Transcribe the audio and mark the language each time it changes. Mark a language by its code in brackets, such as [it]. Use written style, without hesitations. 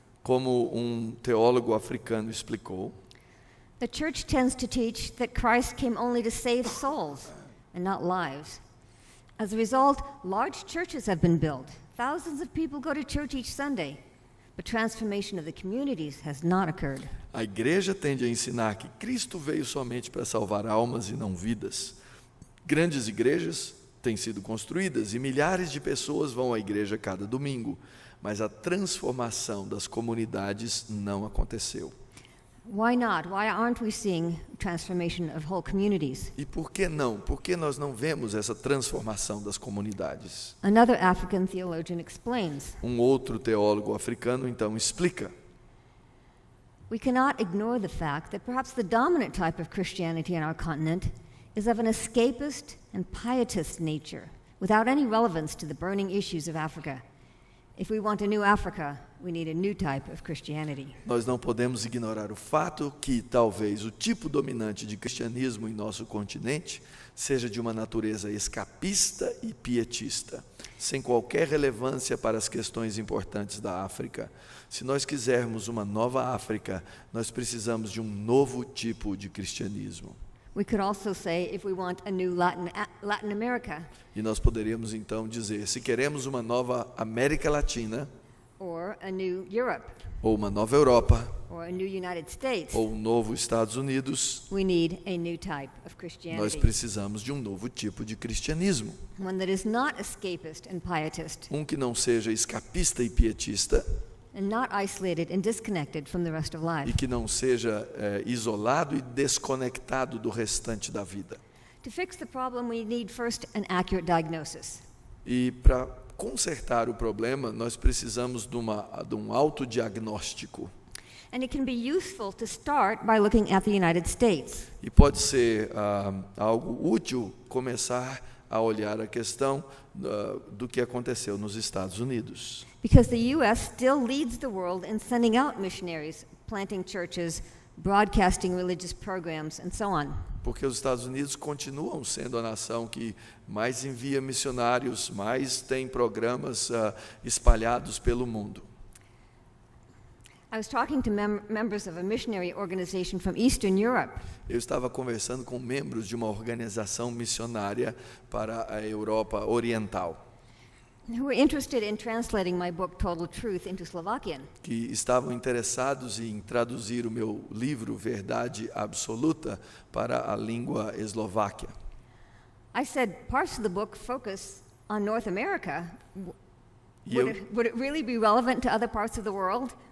[pt] Como um teólogo africano explicou, [en] the church tends to teach that Christ came only to save souls and not lives. As a result, large churches have been built. Thousands of people go to church each Sunday, but transformation of the communities has not occurred. [pt] a igreja tende a ensinar que Cristo veio somente para salvar almas e não vidas. Grandes igrejas têm sido construídas e milhares de pessoas vão à igreja cada domingo, mas a transformação das comunidades não aconteceu. [en] Why not? Why aren't we seeing transformation of whole communities? [pt] E por que não? Por que nós não vemos essa transformação das comunidades? [en] Another African theologian explains, [pt] Um outro teólogo africano então explica: [en] we cannot ignore the fact that perhaps the dominant type of Christianity in our continent is of an escapist and pietist nature, without any relevance to the burning issues of Africa. If we want a new Africa, we need a new type of Christianity. [pt] Nós não podemos ignorar o fato que talvez o tipo dominante de cristianismo em nosso continente seja de uma natureza escapista e pietista, sem qualquer relevância para as questões importantes da África. Se nós quisermos uma nova África, nós precisamos de um novo tipo de cristianismo. [en] We could also say if we want a new Latin America, [pt] E nós poderíamos então dizer, se queremos uma nova América Latina, [en] or a new Europe, [pt] ou uma nova Europa, [en] or a new United States, [pt] ou um novo Estados Unidos, [en] we need a new type of [pt] nós [en] Christianity. [pt] precisamos de um novo tipo de cristianismo. [en] One that is not escapist and pietist, [pt] Um que não seja escapista e pietista, [en] and not isolated and disconnected from the rest of [pt] e [en] life. [pt] que não seja isolado e desconectado do restante da vida. [en] To fix the problem, we need first an accurate diagnosis. [pt] E para consertar o problema, nós precisamos de um autodiagnóstico. [en] And it can be useful to start by looking at the United States. [pt] E pode ser algo útil começar a olhar a questão do que aconteceu nos Estados Unidos. [en] Because the U.S. still leads the world in sending out missionaries, planting churches, broadcasting religious programs, and so on. [pt] Porque os Estados Unidos continuam sendo a nação que mais envia missionários, mais tem programas espalhados pelo mundo. [en] I was talking to members of a missionary organization from Eastern Europe. [pt] Eu estava conversando com membros de uma organização missionária para a Europa Oriental, [en] Who were interested in translating my book Total Truth into Slovakian. [pt] que estavam interessados em traduzir o meu livro Verdade Absoluta para a língua eslováquia. [en] I said parts of the book focus on North America. [pt] E [en] Would it really be relevant to other parts of the world?